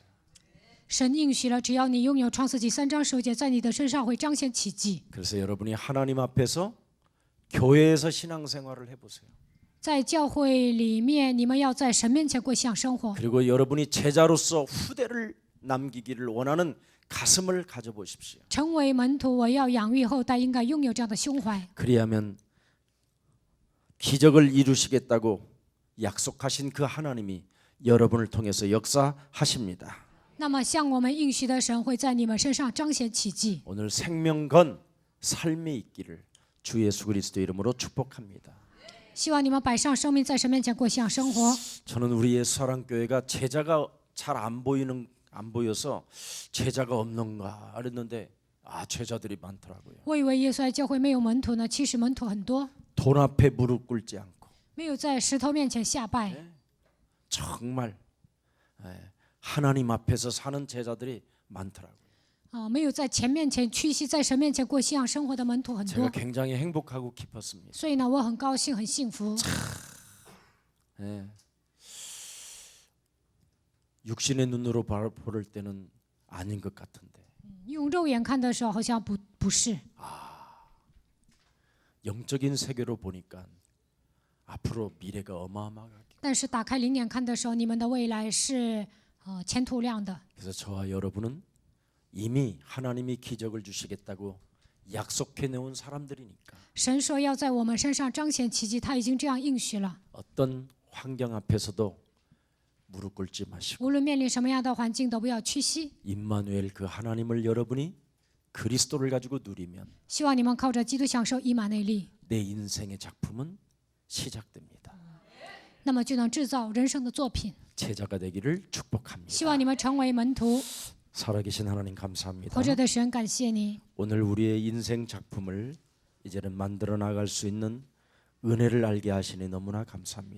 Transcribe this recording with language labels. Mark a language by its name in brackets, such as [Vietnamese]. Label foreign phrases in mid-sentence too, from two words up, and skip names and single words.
[Chinese] 神应许了，只要你拥有创世纪3章10节，在你的身上会彰显奇迹。 [Korean] 그래서 여러분이 하나님 앞에서 교회에서 신앙생활을 해보세요. [Chinese] 在教会里面，你们要在神面前过信仰生活。 [Korean] 그리고 여러분이 제자로서 후대를 남기기를 원하는 가슴을 가져보십시오. [Chinese] 成为门徒，我要养育后代，应该拥有这样的胸怀。 [Korean] 그리하면 기적을 이루시겠다고 약속하신 그 하나님이 여러분을 통해서 역사하십니다. [Chinese] 那么，向我们应许的神会在你们身上彰显奇迹。 [Korean] 오늘 생명 건 삶이 있기를 주 예수 그리스도 이름으로 축복합니다. [Chinese] 希望你们摆上生命，在神面前过信仰生活。 [Korean] 저는 우리 예수사랑교회가 제자가 잘 안 보여서 제자가 없는가 그랬는데 제자들이 많더라고요. [Chinese] 我以为耶稣爱教会没有门徒呢，其实门徒很多， [Korean] 돈 앞에 무릎 꿇지 않고 [Chinese] 没有在石头面前下拜。 [Korean] 정말 하나님 앞에서 사는 제자들이 많더라고요. [Chinese] 没有在前面前屈膝，在神面前过信仰生活的门徒很 [Korean] 제가 [Chinese] 多。 [Korean] 굉장히 행복하고 기뻤습니다. [Chinese] 所以呢，我很高兴，很幸福。 [Korean] 육신의 눈으로 볼 때는 아닌 것 같은데 [Chinese] 用肉眼看的时候，好像不是。 [Korean] 영적인 세계로 보니까 앞으로 미래가 어마어마하게. [Chinese] 但是打开灵眼看的时候，你们的未来是前途亮的。 [Korean] 그래서 저와 여러분은 이미 하나님이 기적을 주시겠다고 약속해 놓은 사람들이니까 [Chinese] 神说要在我们身上彰显奇迹，他已经这样应许了。 [Korean] 어떤 환경 앞에서도 무릎 꿇지 마시고 [Chinese] 无论面临什么样的环境，都不要屈膝。 [Korean] 임마누엘 그 하나님을 여러분이 그리스도를 가지고 누리면 [Chinese] 希望你们靠着基督享受以马内利， [Korean] 내 인생의 작품은 시작됩니다. [Chinese] 那么就能制造人生的作品。 [Korean] 제자가 되기를 축복합니다. [Chinese] 希望你们成为门徒。 [Korean] 살아계신 하나님 감사합니다. [Chinese] 活着的神，感谢你。 [Korean] 오늘 우리의 인생 작품을 이제는 만들어 나갈 수 있는 은혜를 알게 하시니 너무나 감사합니다.